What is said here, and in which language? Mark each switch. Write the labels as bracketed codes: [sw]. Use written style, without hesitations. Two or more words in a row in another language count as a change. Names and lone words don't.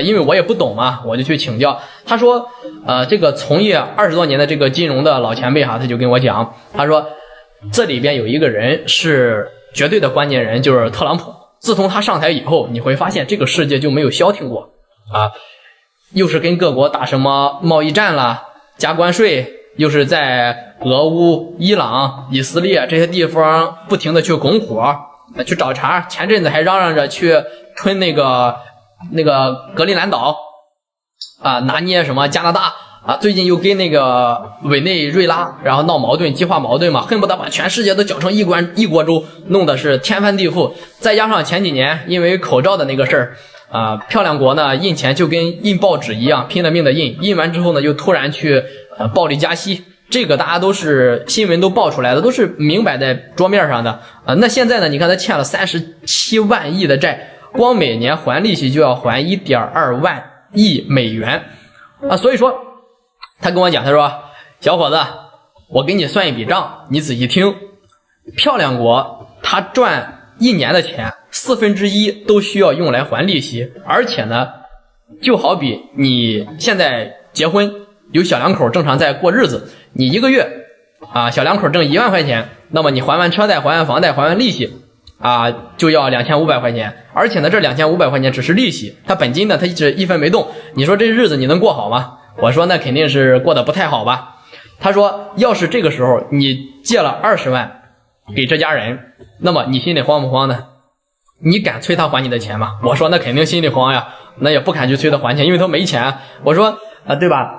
[zh] 因為我也不懂嘛，我就去請教。他說這個從業20多年的這個金融的老前輩他就跟我講，他說這裡邊有一個人是絕對的關鍵人，就是特朗普。自從他上台以後，你會發現這個世界就沒有消停過又是跟各國打什麼貿易戰啦，加關稅，又是在俄烏、伊朗、以色列這些地方不停的去拱火去找茬，前陣子還嚷嚷着去吞那個格陵蘭島拿捏什麼加拿大最近又跟那個委內瑞拉然後鬧矛盾，激化矛盾嘛，恨不得把全世界都搅成一锅粥，弄得是天翻地覆。再加上前幾年因為口罩的那個事兒漂亮国呢印錢就跟印報紙一樣拼了命的印完之後呢又突然去暴力加息，這個大家都是新聞都爆出來的，都是明擺在桌面上的那現在呢你看他欠了37 萬億的債，光每年還利息就要還1.2萬億美元所以說他跟我講，他說小伙子我給你算一筆賬，你仔細聽，漂亮國他賺1年的錢 1/4都需要用來還利息，而且呢就好比你現在結婚有小两口正常在過日子，你1個月小两口掙1萬塊錢，那麼你還完車貸還完房貸還完利息就要2500塊錢，而且呢這2500塊錢只是利息，他本金呢他一直一分沒動，你說這日子你能過好嗎？我說那肯定是过得不太好吧。他說要是這個時候你借了20萬給這家人，那麼你心裡慌不慌呢？你敢催他還你的錢嗎？我說那肯定心裡慌呀，那也不敢去催他還錢，因為他沒錢我說對吧。